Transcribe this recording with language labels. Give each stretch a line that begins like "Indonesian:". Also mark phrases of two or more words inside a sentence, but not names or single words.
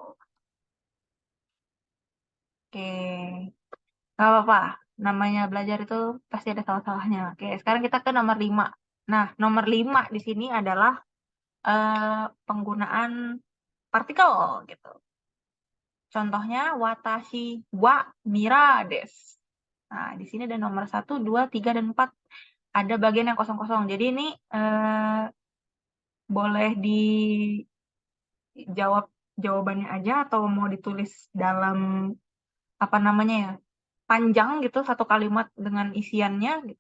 Indonesian: Oke. Gak apa-apa. Namanya belajar itu pasti ada salah-salahnya. Oke, sekarang kita ke nomor 5. Nah, nomor 5 di sini adalah penggunaan partikel gitu. Contohnya
Japanese: 私はミラです.
Indonesian: Nah, di sini ada nomor 1, 2, 3, dan 4. Ada bagian yang kosong-kosong. Jadi ini boleh dijawab jawabannya aja atau mau ditulis dalam apa namanya ya? Panjang gitu satu kalimat dengan isiannya gitu.